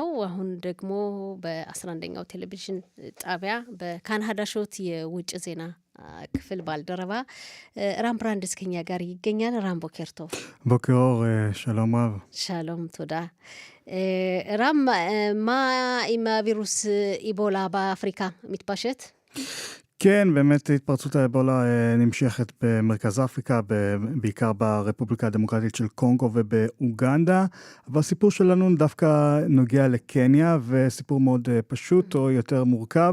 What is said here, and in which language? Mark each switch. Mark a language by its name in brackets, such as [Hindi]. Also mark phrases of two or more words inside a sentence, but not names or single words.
[Amharic] አሁን ደግሞ በ11ኛው ቴሌቪዥን ጣቢያ በካን ሀዳሾት የውጭ ዜና ክፍል ባልደረባ ራም ብራንድስ ከኛ ጋር ይገኛል። ራም [Hebrew] בוקר טוב ቦኬር שלום רב. שלום, תודה. ራም, מה עם הווירוס איבולה באפריקה מתפשט? כן, באמת התפרצות האבולה נמשכת במרכז אפריקה, בעיקר ברפובליקה הדמוקרטית של קונגו ובאוגנדה, אבל הסיפור שלנו דווקא נוגע לקניה, וסיפור מאוד פשוט או יותר מורכב.